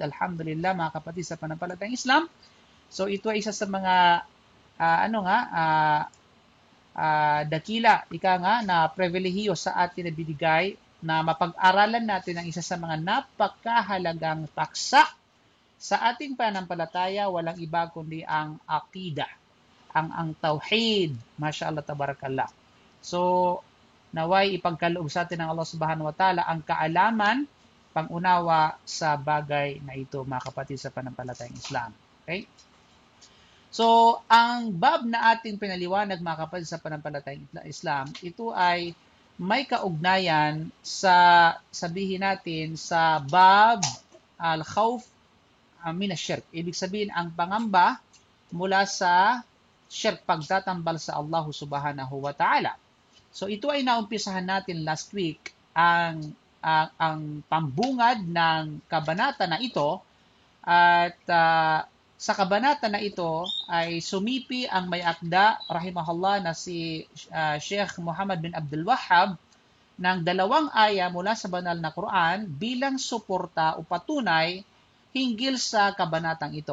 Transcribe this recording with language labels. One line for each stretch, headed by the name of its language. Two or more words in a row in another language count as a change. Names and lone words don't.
Filipino: Alhamdulillah, mga kapatid sa panampalatayang Islam. So, ito ay isa sa mga dakila, na pribilehiyo sa atin na binigay na mapag-aralan natin ang isa sa mga napakahalagang paksa sa ating pananampalataya. Walang iba kundi ang Aqidah, ang Tauhid.
Arabic: ما شاء الله، تبارك الله.
Filipino: So, naway ipagkaloob sa atin ng Allah
Arabic: سبحانه وتعالى
Filipino: ang kaalaman, pangunawa sa bagay na ito, mga kapatid sa pananampalatayang Islam. Okay? So, ang bab na ating pinaliwanag, mga kapatid sa pananampalatayang Islam, ito ay may kaugnayan sa, sabihin natin, sa
Arabic: باب الخوف من الشرك.
Filipino: Ibig sabihin, ang pangamba mula sa shirk, pagtatambal sa Allah
Arabic: سبحانه وتعالى.
Filipino: So, ito ay naumpisahan natin
English: last week,
Filipino: ang pambungad ng kabanata na ito, at sa kabanata na ito ay sumipi ang may akda, rahimahullah, na si Sheikh Muhammad bin Abdul Wahhab ng 2 aya mula sa banal na Quran bilang suporta o patunay hinggil sa kabanatang ito.